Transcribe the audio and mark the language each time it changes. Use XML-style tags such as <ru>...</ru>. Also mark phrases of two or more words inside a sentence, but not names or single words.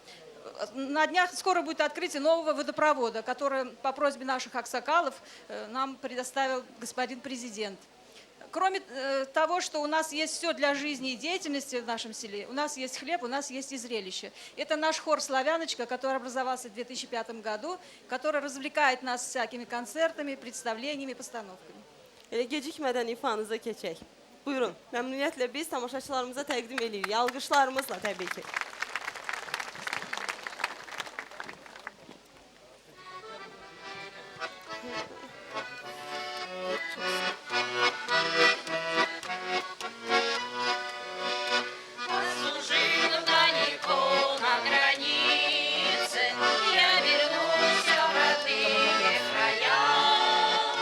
<ru>На днях скоро будет открытие нового водопровода, который по просьбе наших аксакалов нам предоставил господин президент. Кроме того, что у нас есть все для жизни и деятельности в нашем селе, у нас есть хлеб, у нас есть и зрелище. Это наш хор «Славяночка», который образовался в 2005 году, который развлекает нас всякими концертами, представлениями, постановками.</ru> <az>Elə gecikmədən ifanıza keçək. Buyurun, məmnuniyyətlə biz tamaşaçılarımıza təqdim edirik. Alqışlarımızla təbii ki.</az> <ru>Служил далеко на границе, я вернулся в родные края.</ru>